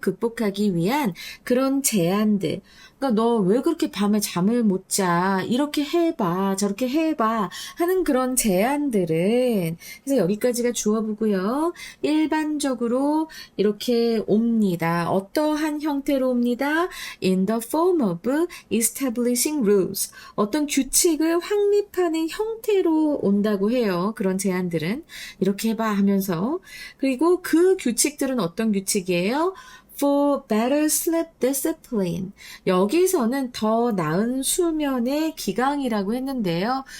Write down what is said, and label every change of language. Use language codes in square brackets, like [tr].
[ko] 극복하기 위한 그런 제안들. 그러니까 너 왜 그렇게 밤에 잠을 못 자? 이렇게 해봐, 저렇게 해봐 하는 그런 제안들은 그래서 여기까지가 주어부고요. 일반적으로 이렇게 옵니다. 어떠한 형태로 옵니다. [en] In the form of establishing rules. [ko] 어떤 규칙을 확립하는 형태로 온다고 해요. 그런 제안들은 이렇게 해봐 하면서 그리고 그 규칙들은 어떤 규칙이에요? [en] For better sleep discipline. [ko] 여기서는 더 나은 수면의 기강이라고 했는데요.